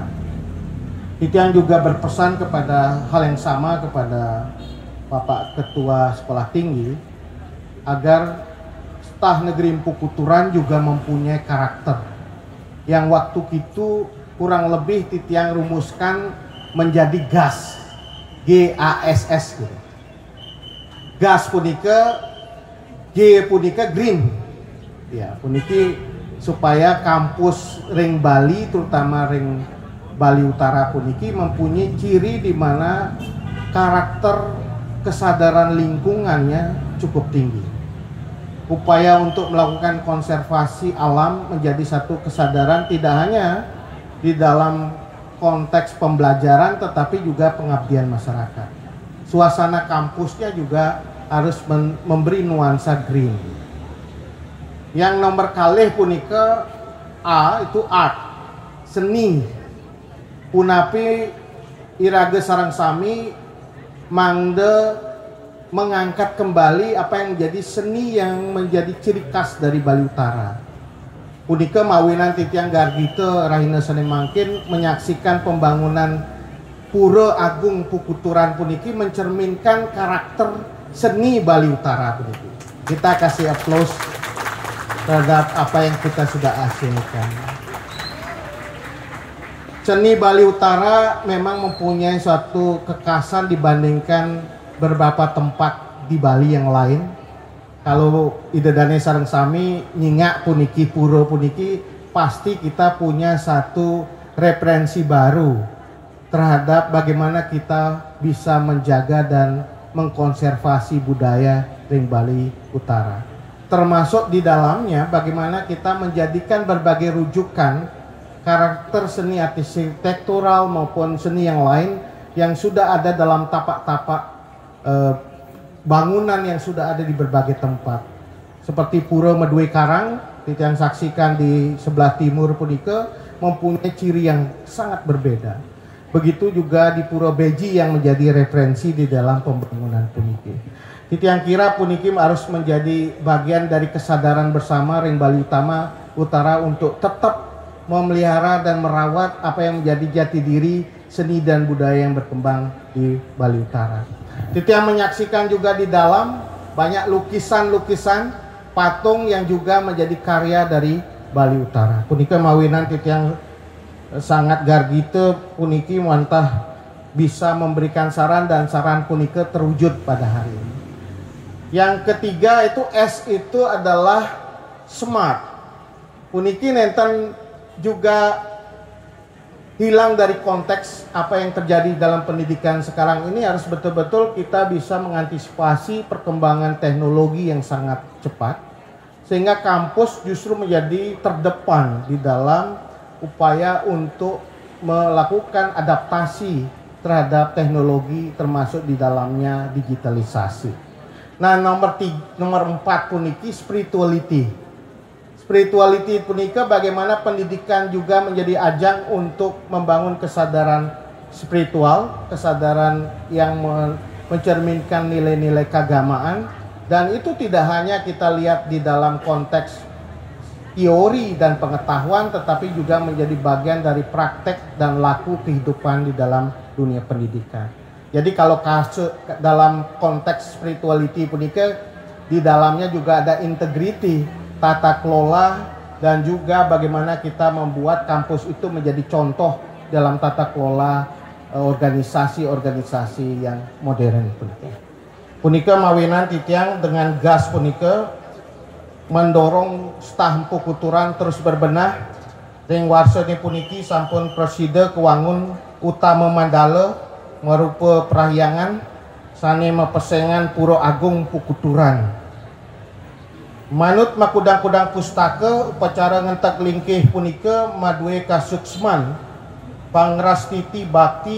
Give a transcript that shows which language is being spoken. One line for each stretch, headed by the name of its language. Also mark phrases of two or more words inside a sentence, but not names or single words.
Indonesian: Titiang juga berpesan kepada hal yang sama kepada Bapak Ketua Sekolah Tinggi agar Staf Negeri Empu Kuturan juga mempunyai karakter yang waktu itu kurang lebih titiang rumuskan menjadi GAS, GASS gitu. GAS punika, G punika green, ya puniki supaya kampus ring Bali terutama ring Bali Utara puniki mempunyai ciri di mana karakter kesadaran lingkungannya cukup tinggi. Upaya untuk melakukan konservasi alam menjadi satu kesadaran tidak hanya di dalam konteks pembelajaran tetapi juga pengabdian masyarakat. Suasana kampusnya juga harus memberi nuansa green. Yang nomor kalih punika A itu art, seni.
Balinese: Punapi irage sareng sami mangde
Indonesian: mengangkat kembali apa yang menjadi seni yang menjadi ciri khas dari Bali Utara.
Balinese: Punika mawinan titiang gargite rahina seni mangkin
Indonesian: menyaksikan pembangunan Pura Agung Pukuturan puniki mencerminkan karakter seni Bali Utara puniki. Kita kasih aplaus terhadap apa yang kita sudah hasilkan. Seni Bali Utara memang mempunyai suatu kekhasan dibandingkan beberapa tempat di Bali yang lain.
Balinese: Kalau idedane sareng sami nyingak puniki pura puniki,
Indonesian: pasti kita punya satu referensi baru terhadap bagaimana kita bisa menjaga dan mengkonservasi budaya ring Bali Utara. Termasuk di dalamnya bagaimana kita menjadikan berbagai rujukan karakter seni arsitektural maupun seni yang lain yang sudah ada dalam tapak-tapak bangunan yang sudah ada di berbagai tempat. Seperti Pura Medue Karang, yang saksikan di sebelah timur punika mempunyai ciri yang sangat berbeda. Begitu juga di Pura Beji yang menjadi referensi di dalam pembangunan puniki. Titiang kira puniki harus menjadi bagian dari kesadaran bersama ring Bali Utara untuk tetap memelihara dan merawat apa yang menjadi jati diri seni dan budaya yang berkembang di Bali Utara. Titiang menyaksikan juga di dalam banyak lukisan-lukisan patung yang juga menjadi karya dari Bali Utara.
Balinese: Punika mawinan titiang
Indonesian: sangat
Balinese: gargite puniki mantah
Indonesian: bisa memberikan saran dan saran punika terwujud pada hari ini. Yang ketiga itu S itu adalah smart.
Balinese: Puniki nenten
Indonesian: juga hilang dari konteks apa yang terjadi dalam pendidikan sekarang ini. Harus betul-betul kita bisa mengantisipasi perkembangan teknologi yang sangat cepat sehingga kampus justru menjadi terdepan di dalam upaya untuk melakukan adaptasi terhadap teknologi termasuk di dalamnya digitalisasi. Nah, nomor 4 puniki spirituality. Spirituality punika bagaimana pendidikan juga menjadi ajang untuk membangun kesadaran spiritual, kesadaran yang mencerminkan nilai-nilai keagamaan, dan itu tidak hanya kita lihat di dalam konteks teori dan pengetahuan, tetapi juga menjadi bagian dari praktek dan laku kehidupan di dalam dunia pendidikan. Jadi kalau dalam konteks spirituality punika di dalamnya juga ada integrity, tata kelola, dan juga bagaimana kita membuat kampus itu menjadi contoh dalam tata kelola organisasi-organisasi yang modern punika.
Balinese: Punika mawinan titiang
Indonesian: dengan gas
Balinese: punika
Indonesian: mendorong staf Empu Kuturan terus berbenah
Balinese: ring warsani puniki sampun preside kewangun utama Mandala merupa perahyangan sane mepesengan Pura Agung Pukuturan. Manut makudang-kudang pustaka upacara ngentak lingkih punika madue kasuksman pangrastiti bakti